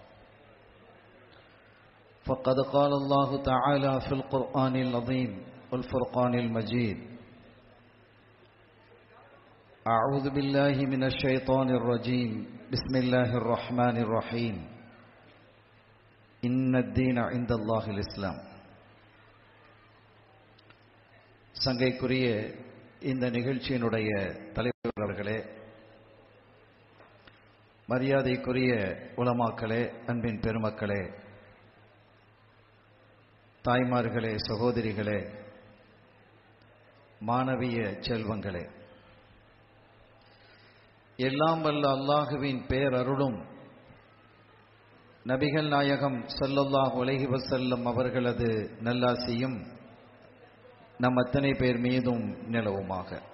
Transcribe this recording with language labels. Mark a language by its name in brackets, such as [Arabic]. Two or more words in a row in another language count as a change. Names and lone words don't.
[Arabic] فقد قال الله تعالى في القرآن العظيم والفرقان المجيد: أعوذ بالله من الشيطان الرجيم، بسم الله الرحمن الرحيم، إن الدين عند الله الإسلام. [Tamil] சங்கைக்குரிய இந்த நிகழ்ச்சியினுடைய தலைவர் அவர்களே, மரியாதைக்குரிய உலமாக்களே, அன்பின் பெருமக்களே, தாய்மார்களே, சகோதரிகளே, மாணவிய செல்வங்களே, எல்லாம் வல்ல அல்லாஹுவின் பேரருளும் நபிகள் நாயகம் [Arabic] صلى الله عليه وسلم [Tamil] அவர்களது நல்லாசியும் நம் அத்தனை பேர் மீதும் நிலவுமாக.